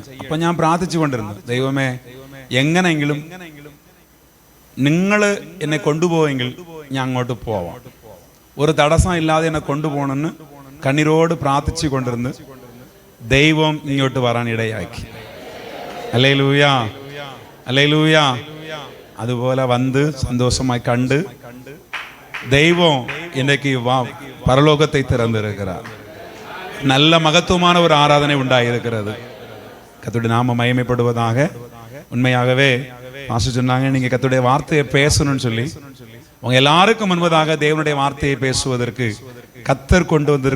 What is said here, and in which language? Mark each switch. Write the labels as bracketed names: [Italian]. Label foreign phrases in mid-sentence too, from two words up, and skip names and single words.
[Malayalam] അപ്പൊ ഞാൻ പ്രാർത്ഥിച്ചു കൊണ്ടിരുന്നു, ദൈവമേ എങ്ങനെയെങ്കിലും നിങ്ങൾ എന്നെ കൊണ്ടുപോയെങ്കിൽ ഞാൻ അങ്ങോട്ട് പോവാം, ഒരു തടസ്സം ഇല്ലാതെ എന്നെ കൊണ്ടുപോകണമെന്ന് കണ്ണീരോട് പ്രാർത്ഥിച്ചു കൊണ്ടിരുന്ന് ദൈവം ഇങ്ങോട്ട് വരാൻ ഇടയാക്കി. ഹല്ലേലൂയ, ഹല്ലേലൂയ. അതുപോലെ വന്ന് സന്തോഷമായി കണ്ട് [Tamil] தெய்வம் இன்னைக்கு பரலோகத்தை திறந்திருக்கிறார். நல்ல மகத்துவமான ஒரு ஆராதனை உண்டாயிருக்கிறது. கர்த்தருடைய நாம மகிமைப்படுவதாக. உண்மையாகவே பாஸ்டர் சொன்னாங்க, நீங்க கர்த்தருடைய வார்த்தையை பேசணும்னு சொல்லி. உங்க எல்லாருக்கும் முன்பதாக தேவனுடைய வார்த்தையை பேசுவதற்கு கர்த்தர் கொண்டு வந்திருக்கு.